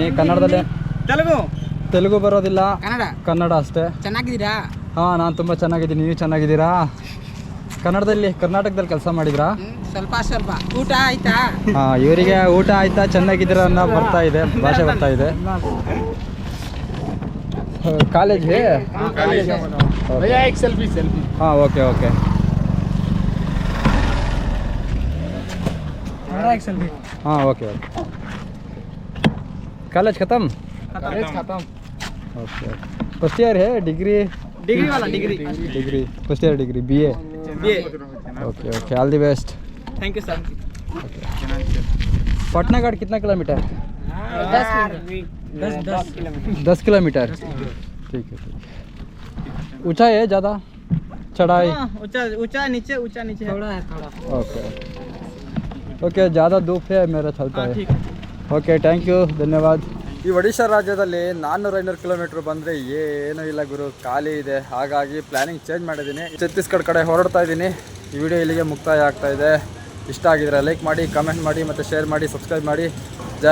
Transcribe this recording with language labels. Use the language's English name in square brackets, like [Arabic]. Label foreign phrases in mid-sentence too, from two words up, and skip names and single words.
[Kannada] ಕನ್ನಡದಲ್ಲೇ ತೆಲುಗು ಬರೋದಿಲ್ಲ, ಕನ್ನಡ ಅಷ್ಟೇ. ಚೆನ್ನಾಗಿದ್ದೀರಾ? ಹಾಂ ನಾನು ತುಂಬ ಚೆನ್ನಾಗಿದ್ದೀನಿ. ನೀವು ಚೆನ್ನಾಗಿದ್ದೀರಾ? ಕರ್ನಾಟಕದಲ್ಲಿ ಕೆಲಸ ಮಾಡಿದ್ರಾ? ಸ್ವಲ್ಪ ಊಟ ಆಯ್ತಾ? ಹಾಂ ಇವರಿಗೆ ಊಟ ಆಯ್ತಾ, ಚೆನ್ನಾಗಿದ್ದೀರಾ ಅನ್ನೋ ಬರ್ತಾ ಇದೆ, ಭಾಷೆ ಬರ್ತಾ ಇದೆ. [Hindi] कॉलेज है? सेल्फी. हाँ ओके हाँ ओके कॉलेज खत्म ओके. [English] first year [Hindi] है? [English] degree first year degree BA. okay all the best. thank you sir. [Hindi] पटना घाट कितना किलोमीटर? 10 किलोमीटर. ठीक है. ऊंचा है ज़्यादा? चढ़ाई ऊंचा नीचे थोड़ा है. ओके ज़्यादा धूप है मेरा चलता है. [English] okay thank you, [Kannada] ಧನ್ಯವಾದ. ಈ ಒಡಿಶಾ ರಾಜ್ಯದಲ್ಲಿ 400-500 ಕಿಲೋಮೀಟ್ರ್ ಬಂದರೆ ಏನೂ ಇಲ್ಲ ಗುರು, ಖಾಲಿ ಇದೆ. ಹಾಗಾಗಿ [English] planning change [Kannada] ಮಾಡಿದ್ದೀನಿ. ಛತ್ತೀಸ್ಗಢ ಕಡೆ ಹೊರಡ್ತಾ ಇದ್ದೀನಿ. ಈ ವಿಡಿಯೋ ಇಲ್ಲಿಗೆ ಮುಕ್ತಾಯ ಆಗ್ತಾ ಇದೆ. ಇಷ್ಟ ಆಗಿದ್ರೆ ಲೈಕ್ ಮಾಡಿ, ಕಮೆಂಟ್ ಮಾಡಿ ಮತ್ತು ಶೇರ್ ಮಾಡಿ, ಸಬ್ಸ್ಕ್ರೈಬ್ ಮಾಡಿ.